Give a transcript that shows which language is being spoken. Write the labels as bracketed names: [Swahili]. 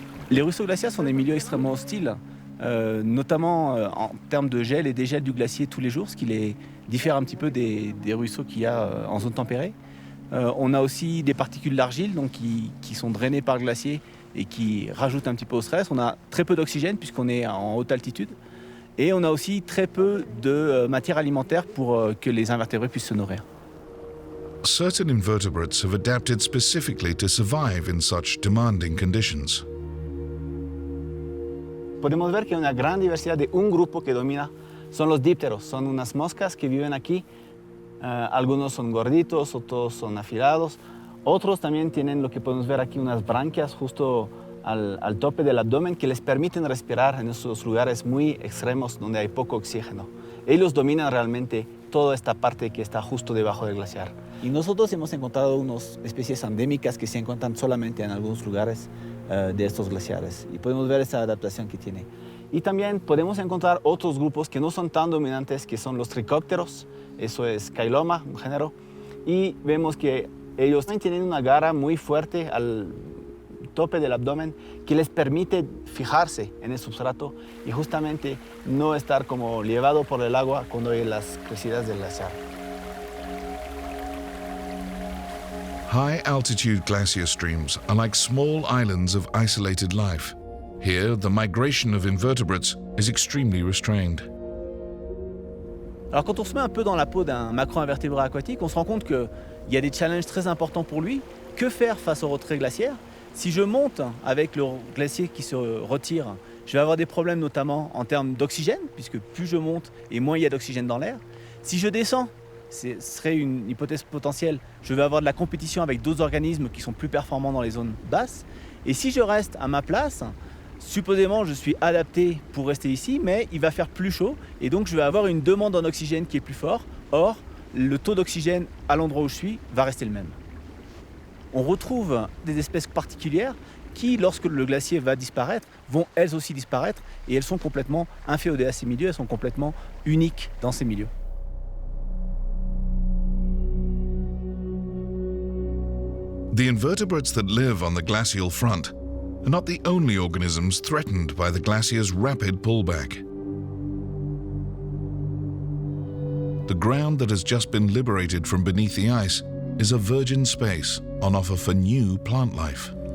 [French] Les ruisseaux glaciaires sont des milieux extrêmement hostiles, notamment en termes de gel et dégel du glacier tous les jours, ce qui les diffère un petit peu des ruisseaux qu'il y a en zone tempérée. On a aussi des particules d'argile donc, qui sont drainées par le glacier et qui rajoutent un petit peu au stress. On a très peu d'oxygène puisqu'on est en haute altitude. Et on a aussi très peu de matière alimentaire pour que les invertébrés puissent se nourrir. [English] Certain invertebrates have adapted specifically to survive in such demanding conditions. [Spanish] Podemos ver que hay una gran diversidad de un grupo que domina, son los dípteros, son unas moscas que viven aquí. Algunos son gorditos, otros son afilados. Otros también tienen lo que podemos ver aquí, unas branquias justo al tope del abdomen que les permiten respirar en esos lugares muy extremos donde hay poco oxígeno. Ellos dominan realmente toda esta parte que está justo debajo del glaciar. Y nosotros hemos encontrado unas especies endémicas que se encuentran solamente en algunos lugares de estos glaciares. Y podemos ver esa adaptación que tiene. Y también podemos encontrar otros grupos que no son tan dominantes, que son los tricópteros. Eso es Cailoma, un género. Y vemos que ellos también tienen una garra muy fuerte al tope del abdomen que les permite fijarse en el substrato y justamente no estar como llevado por el agua cuando hay las crecidas del glaciar. [English] High-altitude glacier streams are like small islands of isolated life. Here, the migration of invertebrates is extremely restrained. [French] Alors quand on se met un peu dans la peau d'un macro-invertébré aquatique, on se rend compte qu'il y a des challenges très importants pour lui. Que faire face au retrait glaciaire? Si je monte avec le glacier qui se retire, je vais avoir des problèmes notamment en termes d'oxygène, puisque plus je monte et moins il y a d'oxygène dans l'air. Si je descends, ce serait une hypothèse potentielle, je vais avoir de la compétition avec d'autres organismes qui sont plus performants dans les zones basses. Et si je reste à ma place, supposément je suis adapté pour rester ici, mais il va faire plus chaud et donc je vais avoir une demande en oxygène qui est plus forte. Or, le taux d'oxygène à l'endroit où je suis va rester le même. On retrouve des espèces particulières qui, lorsque le glacier va disparaître, vont elles aussi disparaître et elles sont complètement inféodées à ces milieux, elles sont complètement uniques dans ces milieux. [English] The invertebrates that live on the glacial front are not the only organisms threatened by the glacier's rapid pullback. The ground that has just been liberated from beneath the ice is a virgin space on offer for new plant life.